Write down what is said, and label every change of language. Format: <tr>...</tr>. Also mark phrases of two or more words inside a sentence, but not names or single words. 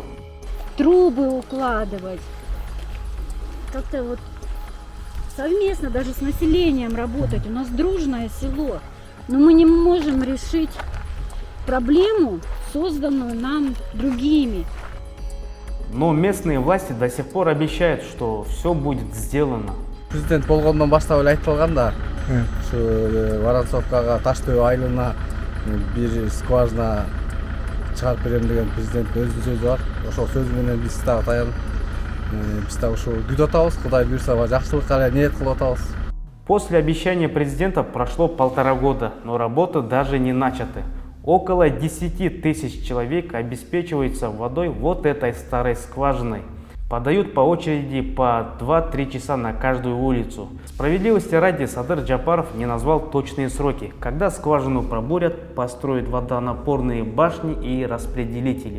<ru>Трубы укладывать, как-то вот совместно даже с населением работать. У нас дружное село, но мы не можем решить проблему, созданную нам другими. Но местные власти до сих пор обещают, что все будет сделано.</ru> <ky>Президент болгондон баштап эле айтылган да. Ушу Воронцовкага Таш-Дөбе айылына 1 скважина чыгарып берем деген президенттин өзүнүн сөзү бар. Ошол сөзү менен биз дагы таянып, биз дагы ушу күтүп атабыз. Кудай буйрса жакшылыкка эле ниет кылып атабыз.</ky> <ru>После обещания президента прошло 1,5 года, но работы даже не начаты. Около 10 тысяч человек обеспечиваются водой вот этой старой скважиной. Подают по очереди по 2-3 часа на каждую улицу. Справедливости ради, Садыр Джапаров не назвал точные сроки, когда скважину пробурят, построят водонапорные башни и распределители.</ru>